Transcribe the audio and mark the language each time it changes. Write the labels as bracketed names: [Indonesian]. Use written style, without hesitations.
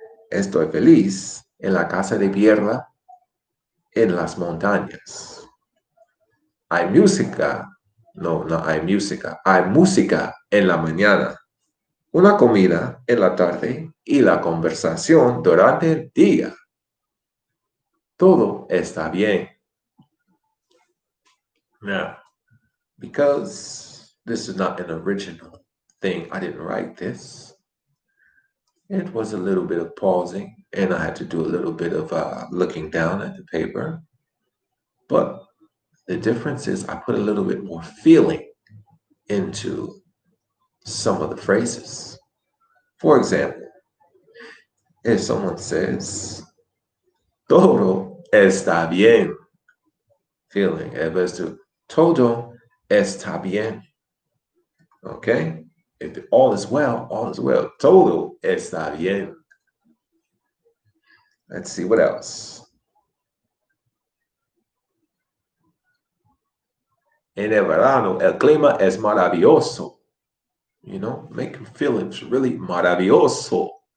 [Spanish] Estoy feliz en la casa de piedra en las montañas. Hay música, no hay música, hay música en la mañana, una comida en la tarde y la conversación durante el día. Todo está bien. [English] Now, because this is not an original thing, I didn't write this. It was a little bit of pausing, and I had to do a little bit of looking down at the paper. But the difference is I put a little bit more feeling into some of the phrases. For example, if someone says, [Spanish] todo está bien, [English] feeling, as opposed to [Spanish] todo está bien. [English] Okay? If all is well, all is well. [Spanish] Todo está bien. [English] Let's see what else. [Spanish] En el verano, el clima es maravilloso. [English] Make your feelings really maravilloso.